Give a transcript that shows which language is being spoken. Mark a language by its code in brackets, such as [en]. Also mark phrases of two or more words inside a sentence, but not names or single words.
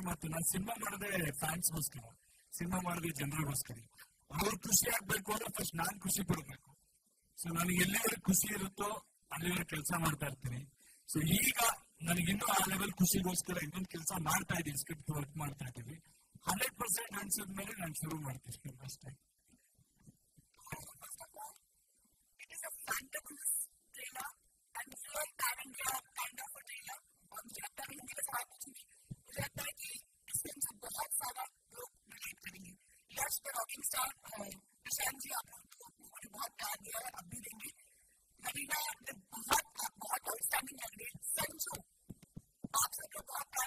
[kn] ಮಾತು ನಾನು ಸಿನಿಮಾ ಮಾಡದೆ ಫ್ಯಾನ್ಸ್ಗೋಸ್ಕರ ಸಿನಿಮಾ ಮಾಡದೆ ಜನರಿಗೋಸ್ಕರ ಅವ್ರು ಖುಷಿ ಆಗ್ಬೇಕು ಅಂದ್ರೆ ಫಸ್ಟ್ ನಾನ್ ಖುಷಿ ಪಡ್ಬೇಕು ಸೊ ನನಗೆ ಎಲ್ಲಿವರೆಗೆ ಖುಷಿ ಇರುತ್ತೋ ಅಲ್ಲಿವರೆಗೆ ಕೆಲಸ ಮಾಡ್ತಾ ಇರ್ತೀನಿ ಸೊ ಈಗ ನನಗಿನ್ನೂ ಆ ಲೆವೆಲ್ ಖುಷಿಗೋಸ್ಕರ ಇನ್ನೊಂದು ಕೆಲಸ ಮಾಡ್ತಾ ಇದ್ದೀನಿ [en] script work [kn] ಮಾಡ್ತಾ ಇದ್ದೀವಿ 100% ಅನ್ಸಿದ್ಮೇಲೆ ನಾನು ಶುರು ಮಾಡ್ತೀನಿ ಅಷ್ಟೇ [hi] यश का रॉकिंग स्टार प्रशांत जी आप लोगों ने बहुत प्यार दिया है अब भी देंगे नवीना ने बहुत आउटस्टैंडिंग लग रही है संजू आप सबको बहुत प्यार